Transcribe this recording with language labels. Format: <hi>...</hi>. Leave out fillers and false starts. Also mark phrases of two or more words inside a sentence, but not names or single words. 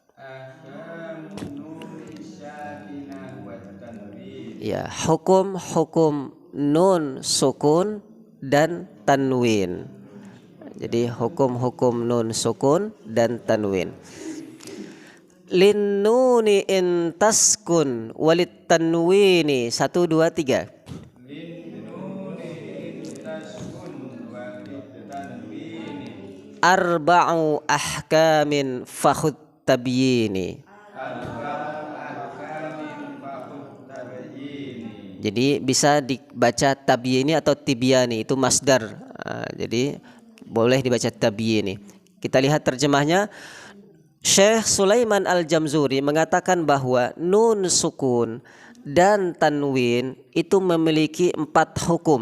<id>Ya, hukum-hukum nun sukun dan tanwin. Jadi hukum-hukum nun sukun dan tanwin.</id> <ar>للنون إن تسكن وللتنوين 1, 2, 3. أربعة أحكام فخذ تبييني.</ar> <id>Jadi bisa dibaca tabyini atau tibyani, itu masdar. Jadi boleh dibaca tabyini. Kita lihat terjemahnya. Syekh Sulaiman Al-Jamzuri mengatakan bahwa nun sukun dan tanwin itu memiliki 4 hukum.</id>